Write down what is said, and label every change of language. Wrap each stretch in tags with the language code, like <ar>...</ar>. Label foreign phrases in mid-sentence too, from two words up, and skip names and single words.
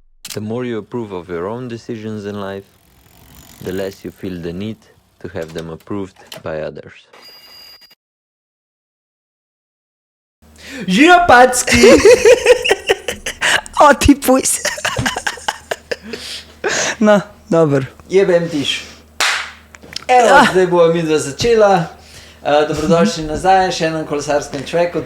<en>The more you approve of your own decisions in life, the less you feel the need to have them approved by others.</en> <sl>Živijo Packi! O, ti pojs. No, dobro. Jebem tiš. Evo, zdaj bomo midva začela. Dobrodošli nazaj, še enem kolesarskem človeku.</sl>